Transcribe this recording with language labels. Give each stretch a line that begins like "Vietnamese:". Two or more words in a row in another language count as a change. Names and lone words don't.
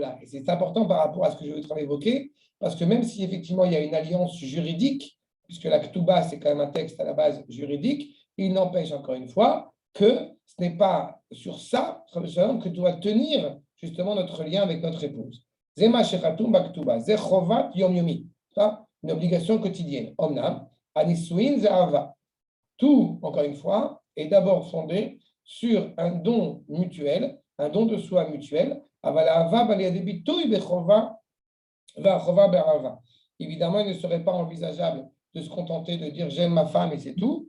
French: Et c'est important par rapport à ce que je veux évoquer, parce que même si effectivement il y a une alliance juridique, puisque la Ktuba, c'est quand même un texte à la base juridique, il n'empêche encore une fois que ce n'est pas sur ça que doit tenir justement notre lien avec notre épouse.
Hebrew: זה מה שכתוב בכתובה, זה חובת יום יומי.
French: Ça, une obligation quotidienne.
Hebrew: אמנם, הנישואין זה אהבה.
French: Tout, encore une fois, est d'abord fondé sur un don mutuel, un don de soi mutuel. Évidemment, il ne serait pas envisageable de se contenter de dire j'aime ma femme et c'est tout.